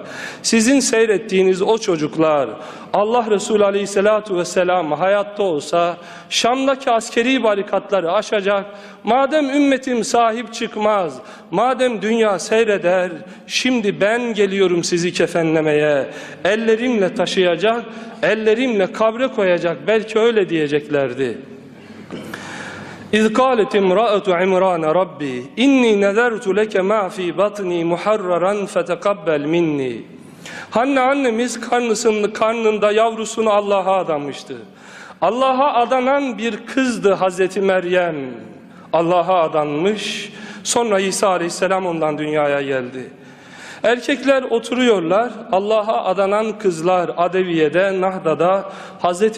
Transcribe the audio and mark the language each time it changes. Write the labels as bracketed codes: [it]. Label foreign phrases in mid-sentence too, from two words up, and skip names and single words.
[tr] Sizin seyrettiğiniz o çocuklar Allah Resulü [ar] عليه الصلاة والسلام [tr] hayatta olsa Şam'daki askeri barikatları aşacak. Madem ümmetim sahip çıkmaz, madem dünya seyreder, şimdi ben geliyorum sizi kefenlemeye. Ellerimle taşıyacak, ellerimle kabre koyacak, belki öyle diyeceklerdi. [ar] İz قالت امرأة عمران ربي إني نذرت لك ما في بطني محررا فتقبل مني. [tr] Hanne annemiz karnında yavrusunu Allah'a adamıştı. Allah'a adanan bir kızdı Hazreti Meryem. Allah'a adanmış, sonra İsa Aleyhisselam ondan dünyaya geldi. Erkekler oturuyorlar, Allah'a adanan kızlar Adeviye'de, Nahda'da Hz.